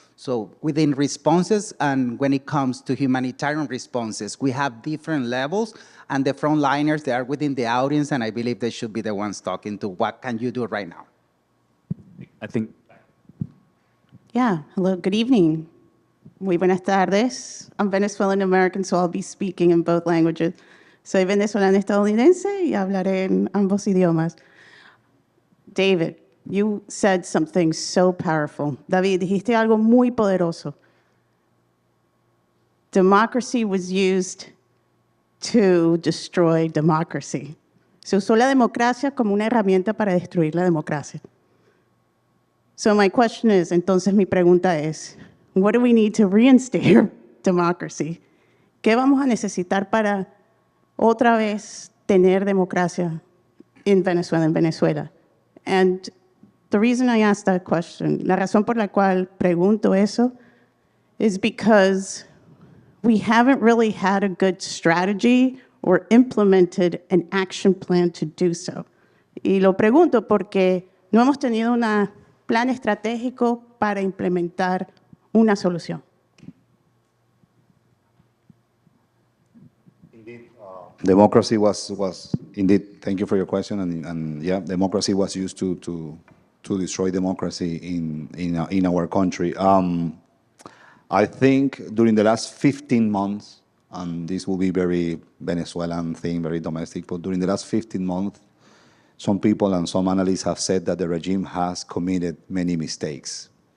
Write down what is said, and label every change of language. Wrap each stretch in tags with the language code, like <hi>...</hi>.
<en>So within responses, and when it comes to humanitarian responses, we have different levels, and the frontliners, they are within the audience, and I believe they should be the ones talking to what can you do right now. I think. Yeah, hello, good evening.</en> <es>Muy buenas tardes.</es> <en>I'm Venezuelan American, so I'll be speaking in both languages.</en> <es>Soy venezolana estadounidense y hablaré en ambos idiomas.</es> <en>David, you said something so powerful.</en> <es>David, dijiste algo muy poderoso.</es> <en>Democracy was used to destroy democracy.</en> <es>Se usó la democracia como una herramienta para destruir la democracia.</es> <en>So my question is,</en> <es>entonces mi pregunta es,</es> <en>what do we need to reinstate democracy?</en> <es>¿Qué vamos a necesitar para otra vez tener democracia en Venezuela?</es> <en>And the reason I asked that question,</en> <es>la razón por la cual pregunto eso,</es> <en>is because we haven't really had a good strategy or implemented an action plan to do so.</en> <es>Y lo pregunto porque no hemos tenido un plan estratégico para implementar una solución.</es> <en>Indeed, Democracy was indeed, thank you for your question, and yeah, democracy was used to destroy democracy in our country. I think during the last 15 months, and this will be very Venezuelan thing, very domestic, but during the last 15 months, some people and some analysts have said that the regime has committed many mistakes.</en>